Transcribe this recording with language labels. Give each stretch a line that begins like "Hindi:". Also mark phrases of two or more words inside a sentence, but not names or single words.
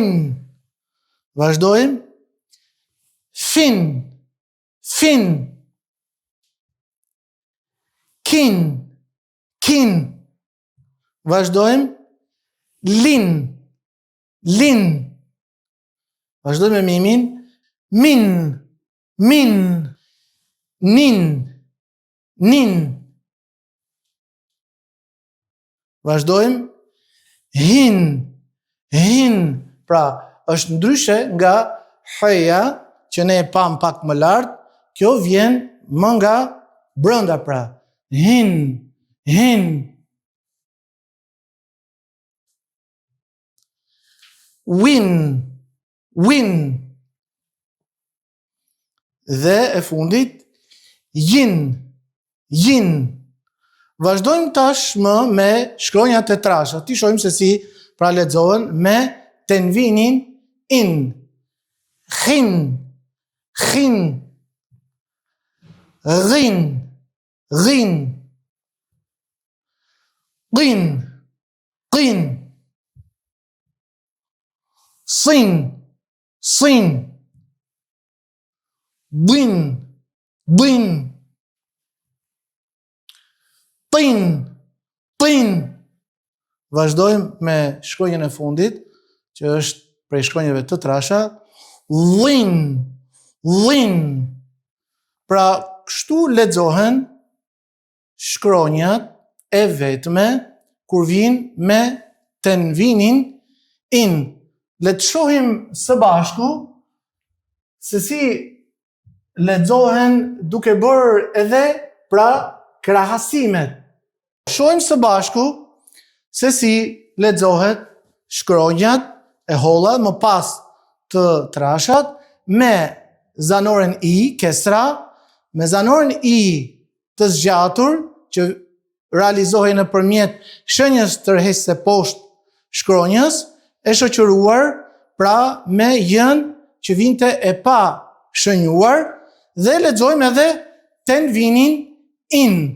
Albanian: Vazhdojmë.
Arabic: Fin. Fin. Kin. Kin.
Albanian: Vazhdojmë.
Arabic: Lin. Lin.
Albanian: Vazhdojmë me mimin.
Arabic: Min. Min. Nin. Nin. Vazhdojmë. Hin. Hin.
Albanian: Pra, është ndryshe nga hëja, që ne e pam pak më lartë, kjo vjen më nga brenda pra.
Arabic: Hin. Hin. Win. Win.
Albanian: Dhe e fundit, yin.
Arabic: Yin.
Albanian: Vazhdojmë tashmë me shkronjat e trasha. Ti shohim se si pra lexohen me tenvinin in.
Arabic: Khin. Khin. Ghin. Ghin. Qin. Qin. Sin. Sin. Bin. Bin. Tin. Tin.
Albanian: Vazhdojmë me shkronjën e fundit, që është prej shkronjave të trasha.
Arabic: Lin. Lin.
Albanian: Pra, kështu lexohen shkronjat e vetme kur vijnë me tenvinin in. Le të shohim së bashku se si lexohen duke bërë edhe pra krahasimet. Shohim së bashku se si lexohet shkronjat e holla më pas të trashat me zanoren i, kesra, me zanoren i të zgjatur, që realizohen nëpërmjet shenjës tërheqëse poshtë shkronjës, e shoqëruar pra me jën që vinte e pa shënjuar, dhe lexojmë edhe tenvinin in.